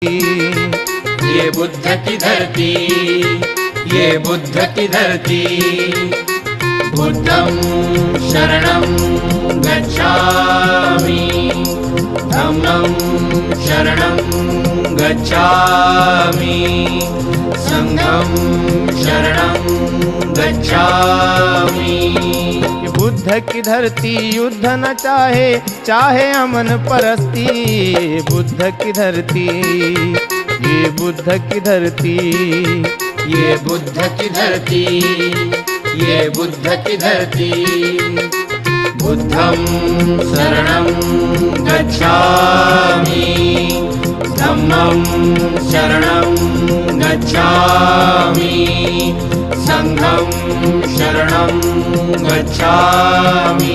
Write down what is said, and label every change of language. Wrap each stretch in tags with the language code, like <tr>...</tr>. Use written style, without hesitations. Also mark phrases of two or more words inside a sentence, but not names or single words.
<hi>ये बुद्ध की धरती, ये बुद्ध की धरती।</hi> <pi>बुद्धं शरणं गच्छामि, धम्मं शरणं गच्छामि, संघं शरणं गच्छामि।</pi> <hi>बुद्ध की धरती युद्ध न चाहे, चाहे अमन परस्ती। बुद्ध की धरती, ये बुद्ध की धरती, ये बुद्ध की धरती, ये बुद्ध की धरती।</hi> <pi>बुद्धं शरणं गच्छामि, धम्मं शरणं गच्छामि, संघं शरणं गच्छामि।</pi>